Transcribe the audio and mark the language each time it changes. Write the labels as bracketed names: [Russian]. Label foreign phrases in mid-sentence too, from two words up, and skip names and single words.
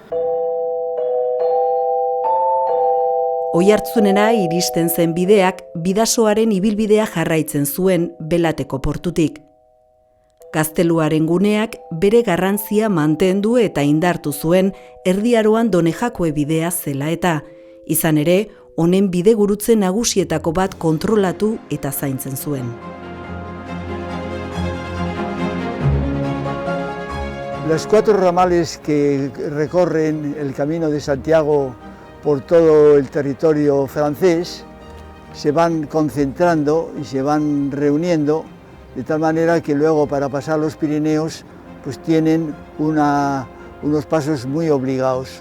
[Basque] Oiartzunera iristen zen bideak Bidasoaren ibilbidea jarraitzen zuen Belateko portutik. Gazteluaren guneak bere garrantzia mantendu eta indartu zuen Erdi Aroan Donejakue bidea zela eta, izan ere, honen bidegurutze nagusietako bat kontrolatu eta zaintzen zuen. [Spanish] Los 4 ramales que recorren el Camino de Santiago por todo el territorio francés se van concentrando y se van reuniendo de tal manera que luego para pasar los Pirineos pues tienen unos pasos muy obligados.